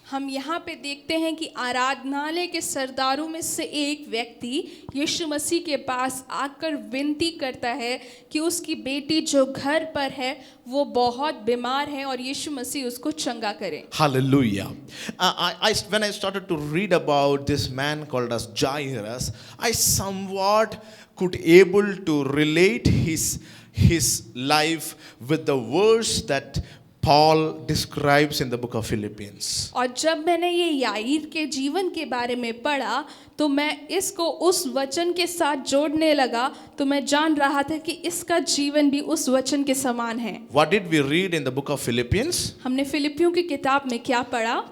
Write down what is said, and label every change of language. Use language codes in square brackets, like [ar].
[hi] हम यहाँ पे देखते हैं कि आराधनालय के सरदारों में से एक व्यक्ति यीशु मसीह के पास आकर विनती करता है कि उसकी बेटी जो घर पर है वो बहुत बीमार है और यीशु मसीह उसको चंगा करे। [en] Hallelujah. When I started to read about this man called as Jairus, I somewhat could able to relate his life with the verse that Paul describes in the book of Philippians. [hi] और जब मैंने ये याईर के जीवन के बारे में पढ़ा तो मैं इसको उस वचन के साथ जोड़ने लगा, तो मैं जान रहा था कि इसका जीवन भी उस वचन के समान है। [en] What did we read in the book of Philippians? [hi] हमने फिलिपियों की किताब में क्या पढ़ा?